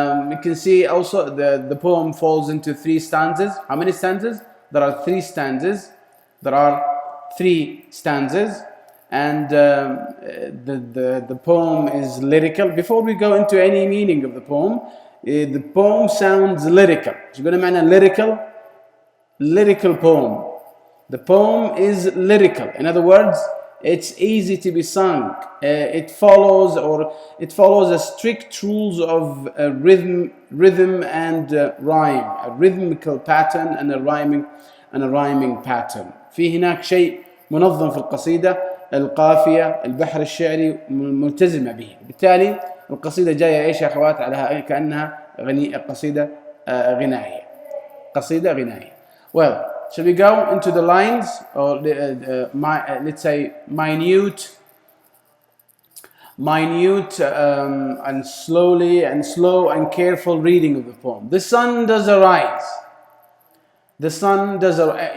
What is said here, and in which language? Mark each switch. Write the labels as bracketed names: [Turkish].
[English] You can see also the poem falls into 3 stanzas. How many stanzas? There are 3 stanzas. There are 3 stanzas. And the poem is lyrical. Before we go into any meaning of the poem sounds lyrical. [Arabic] شو قلنا معنى [English] lyrical poem. The poem is lyrical. In other words, it's easy to be sung. It follows a strict rules of rhythm and rhyme, a rhythmical pattern and a rhyming pattern. [Arabic] في هناك شيء منظم في القصيدة. القافية البحر الشعري ملتزمة به. بالتالي القصيدة جاية إيش يا أخوات على كأنها قصيدة غنائية. قصيدة غنائية. [English] Well, shall we go into the lines or let's say minute and slow and careful reading of the poem. The sun does arise. The sun does arise.